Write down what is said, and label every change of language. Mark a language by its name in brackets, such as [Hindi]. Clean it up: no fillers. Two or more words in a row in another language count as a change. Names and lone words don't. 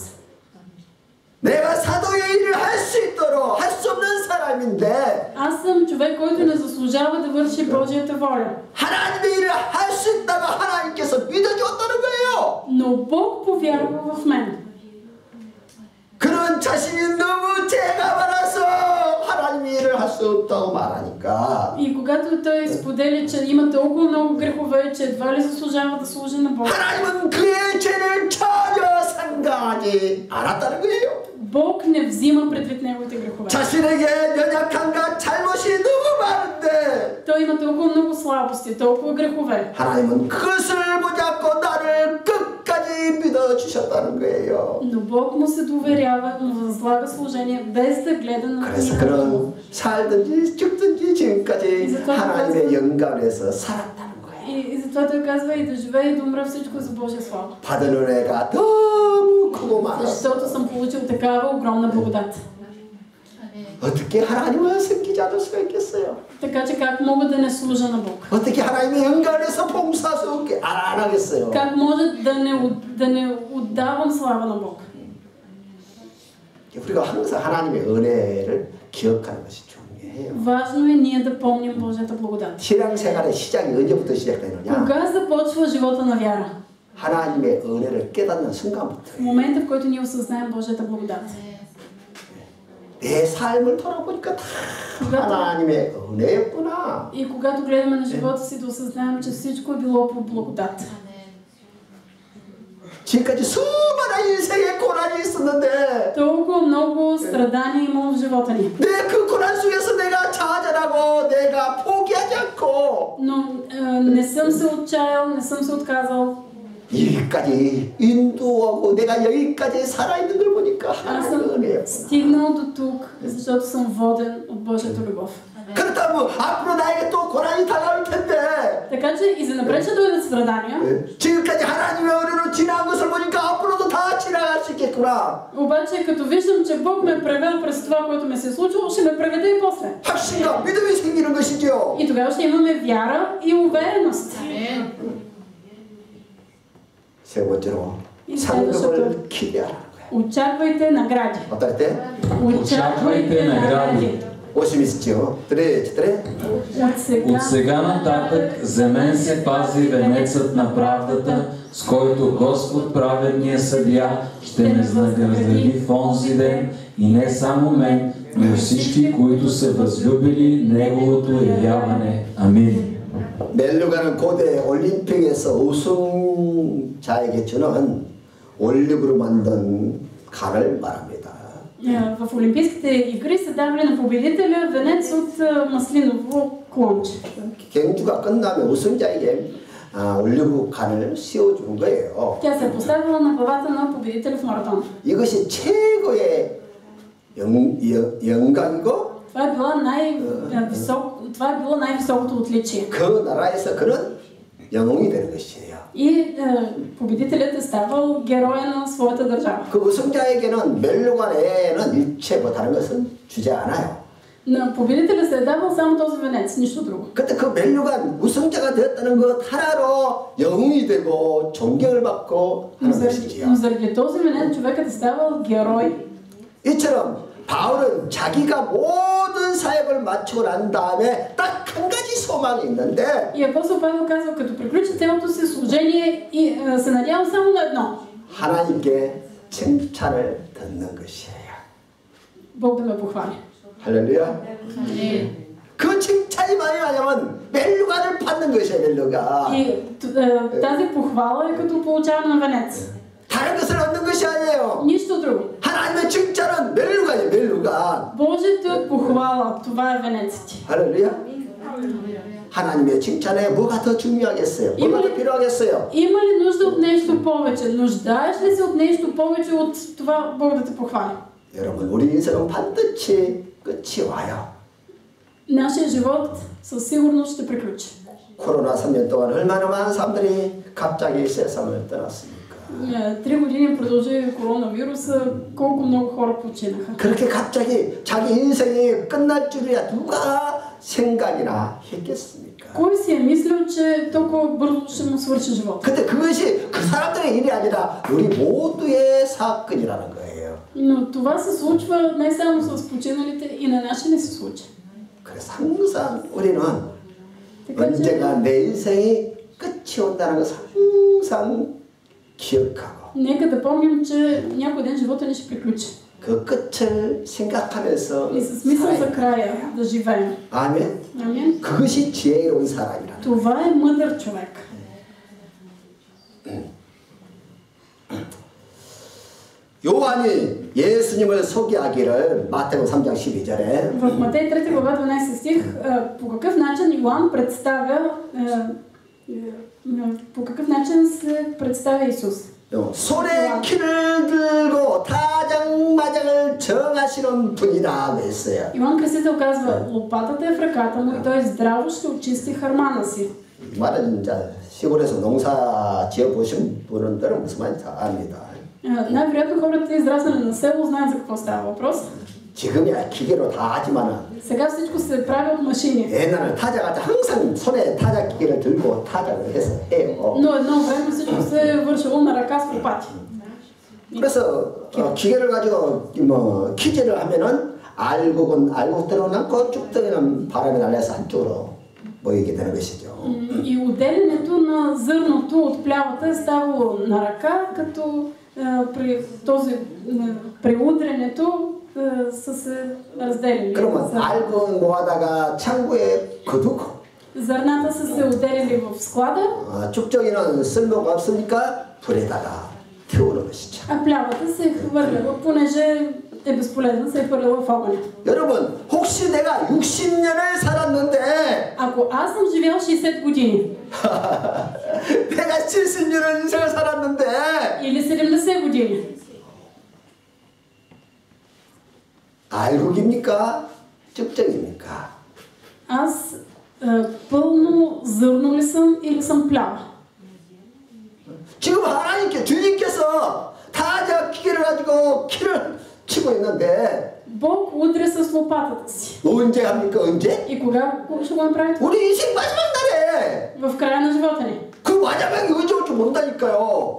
[Korean] 내가 사도의 일을 할 수 있도록 할 수 없는 사람인데 [Bulgarian] Аз съм човек, който не заслужава да върши Божията воля. [Korean] 하나님의 일을 할 수 있다고 하나님께서 믿어주었다는 거예요. [Bulgarian] Но Бог повярва в мен. [Korean] 그는 자신이 너무 죄가 많아서 하나님의 일을 할 수 없다고 말하니까 [Bulgarian] И когато той споделя, че има толкова много грехове, че едва ли заслужава да служи на Бог. [Korean] 하나님은 그의 죄를 전혀 상관하지 않았다는 거예요. [Bulgarian] Бог не взима предвид неговите грехове. [Korean] 자신에게 연약함과 잘못이 너무 많은데 [Bulgarian] Той има толкова много слабости, толкова грехове. [Korean] 하나님은 그것을 붙잡고 나를 끝까지 믿어주셨다는 거예요. [Bulgarian] Но Бог му се доверява, му възлага служение, без да гледа на [Korean] 그래서 [Bulgarian] него. [Korean] 그는 살든지 죽든지 지금까지 하나님의 영광에서 살았다는 거예요. [Bulgarian] И затова той казва и да живее и да умра всичко за Божия слава. [Korean] 받은 은혜가 너무 크고 많았어. [Bulgarian] Защото съм получил такава огромна благодат. [Korean] 어떻게 하나님을 섬기지 않을 수가 있겠어요? [Bulgarian] Така че как мога да не служа на Бог? [Korean] 어떻게 하나님의 영광에서 봉사할 수 없게 안 하겠어요? [Bulgarian] Как може да не отдавам слава на Бог? [Korean] 우리가 항상 하나님의 은혜를 기억하는 것이 중요해요. [Bulgarian] Важно е ние да помним Божията благодат. [Korean] 신앙생활의 시작이 언제부터 시작되느냐? [Bulgarian] Кога започва живота на вяра? [Korean] 하나님의 은혜를 깨닫는 순간부터. [Bulgarian] В момента, в който ние осъзнаем Божията благодат. [Korean] 내 삶을 돌아보니까 다 하나님의 은혜였구나. [Bulgarian] И когато гледаме на живота си, да осъзнаем, че всичко е било по благодат. [Korean] 지금까지 수많은 인생의 고난이 있었는데 [Bulgarian] Толкова много страдания имало в живота ни. [Korean] 내 그 고난 속에서 내가 좌절하고 내가 포기하지 않고 [Bulgarian] Но не съм се отчаял, не съм се отказал. [Korean] 여기까지 인도하고 내가 여기까지 살아있는 걸 보니까 [Bulgarian] Аз [Korean] 하나님의 [Bulgarian] съм [Korean] 은혜였구나. [Bulgarian] стигнал до тук, защото съм воден от Божията любов. [Korean] 그렇다면 앞으로 나에게 또 고난이 다가올 텐데 [Bulgarian] Така че и за напред ще дойдат страдания. [Korean] 지금까지 하나님의 은혜로 지나간 것을 보니까 앞으로도 다 지나갈 수 있게끔 하시겠구나. [Bulgarian] Обаче, като виждам, че Бог ме е превел през това, което ме се е случило, ще ме преведе и после. [Korean] 확신과 믿음이 생기는 것이죠. [Bulgarian] И тогава ще имаме вяра и увереност. [Korean] 세 번째로 이 상급을 기대하라는 거예요. [Bulgarian] Очаквайте награди. [Korean] 어떨 때? [Bulgarian] Очаквайте награди. 50 3. От сега нататък за мен се пази венецът на правдата, с който Господ праведния съдия ще ме награди в онзи ден, и не само мен, но всички, които са възлюбили Неговото явяване. Амин. [Korean] 멜루가는 고대 올림픽에서 우승자에게 주는 올리브로 만든 칼을 말합니다. [Bulgarian] В Олимпийските игри са давали на победителя венец от маслиново клонче. [Korean] 경주가 끝나면 우승자에게 올리브 칼을 씌워주는 거예요. [Bulgarian] Тя се е поставила на главата на победителя в маратон. [Korean] 이것이 최고의 영광이고 [Bulgarian] Това е било най-високото отличие. [Korean] 그 나라에서 그는 영웅이 되는 것이에요. [Bulgarian] И победителят е ставал героя на своята държава. [Korean] 그 우승자에게는 멜루간 외에는 일체 뭐 다른 것은 주지 않아요. [Bulgarian] На победителя се е давал само този венец, нищо друго. [Korean] 근데 그 멜루간 우승자가 되었다는 것 하나로 영웅이 되고 존경을 받고 하는 것이지요. [Bulgarian] Но заради този венец човекът е ставал герой. [Korean] 이처럼 바울은 자기가 모든 사역을 마치고 난 다음에 딱 한 가지 소망이 있는데 [Bulgarian] И апостол Павел казва, като приключи цялото си служение и се надява само на едно. [Korean] 하나님께 칭찬을 듣는 것이에요. [Bulgarian] Бог да ме похвали. [Korean] 할렐루야. 그 칭찬이 뭐냐면 멜루가를 받는 것이에요. 멜루가. [Bulgarian] И тази похвала е като получаване на венец. [Korean] 다른 것을 얻는 것이 아니에요. [Bulgarian] Нищо друго. [Korean] 하나님의 칭찬은 멜루가예요. 멜루가. [Bulgarian] Божията похвала, това е венецът ти. [Korean] 할렐루야. 하나님의 칭찬에 뭐가 더 중요하겠어요? 뭐가 더 필요하겠어요? [Bulgarian] Има ли нужда от нещо повече? Нуждаеш ли се от нещо повече от това Бог да те похвали? [Korean] 여러분, 우리 인생은 반드시 끝이 와요. [Bulgarian] Нашия живот със сигурност ще приключи. [Korean] 코로나 3년 동안 얼마나 많은 사람들이 갑자기 세상을 떠났습니까? [Bulgarian] 3 години продължи коронавируса, колко много хора починаха. [Korean] 그렇게 갑자기 자기 인생이 끝날 줄이야 누가 생각이나 했겠습니까? [Bulgarian] Кой си е мислил, че толкова бързо ще му свърши живота? [Korean] 근데 그것이 그 사람들의 일이 아니라 우리 모두의 사건이라는 거예요. [Bulgarian] Но това се случва не само с починалите, и на наши не се случи. [Korean] 그래서 항상 우리는 [Bulgarian] Така че [Korean] 언젠가 내 인생이 끝이 온다는 것을 항상 기억하고 [Bulgarian] нека да помним, че някой ден живота ни ще приключи. [Korean] 그 끝을 생각하면서 [Bulgarian] И с мисъл за [Korean] 살아야 [Bulgarian] края да живеем. [Korean] 아멘. [Bulgarian] Амин. [Korean] 그것이 지혜로운 사람이라는 [Bulgarian] Това е мъдър човек. [Korean] 요한이 예수님을 소개하기를 마태복음 3장 12절에 [Bulgarian] В Матей 3 глава 12 стих по какъв начин Йоан представя по какъв начин се представя Исус. [Korean] 손에 키를 들고 타작마작을 정하시는 분이라고 했어요. [Bulgarian] Йоан Кръстител казва, лопатата е в ръката му и той здраво ще очисти хармана си. [Korean] 말은 이제 시골에서 농사 지어 보신 분들은 무슨 말인지 압니다. [Bulgarian] Най-вероятно хората израснали на село знаят за какво става въпрос. [Korean] 지금이야 기계로 다 하지만은 [Bulgarian] Сега всичко се прави от машини. [Korean] 옛날에는 타작할 때 항상 손에 타작 기계를 들고 타작을 해서 해요. [Bulgarian] Но едно време всичко се е вършило на ръка с лопати. [Korean] 그래서 기계를 가지고 뭐 키질을 하면은 알곡 들어놓고 쭉 떠는 바람이 날려서 한쪽으로 모이게 되는 것이죠. [Bulgarian] И отделянето на зърното от плявата е ставало на ръка, като при удрянето са се разделили. [Korean] 그러면 알곡 모아다가 창고에 거두고 [Bulgarian] Зърната са се отделили в склада, [Korean] 쭉정이는 쓸모가 없으니까 불에다가 태우는 것이죠. [Bulgarian] а плявата се е хвърляла, понеже е безполезна, се е хвърляла в огъня. [Korean] 여러분, 혹시 내가 60년을 살았는데 [Bulgarian] Ако аз съм живял 60 години [Korean] 내가 70년을 인생을 살았는데 [Bulgarian] или 70 години, [Korean] 알곡입니까? 쭉정입니까? [Bulgarian] аз пълно зърно ли съм или съм плява? [Korean] 지금 하나님께 주님께서 타작 기계를 가지고 키를 치고 있는데 [Bulgarian] Бог удря с лопатата си. [Korean] 언제 합니까? 언제? [Bulgarian] И кога ще го направи това? [Korean] 우리 인생 마지막 날에 [Bulgarian] В края на живота ни. [Korean] 그 마지막이 언제 올지 모른다니까요.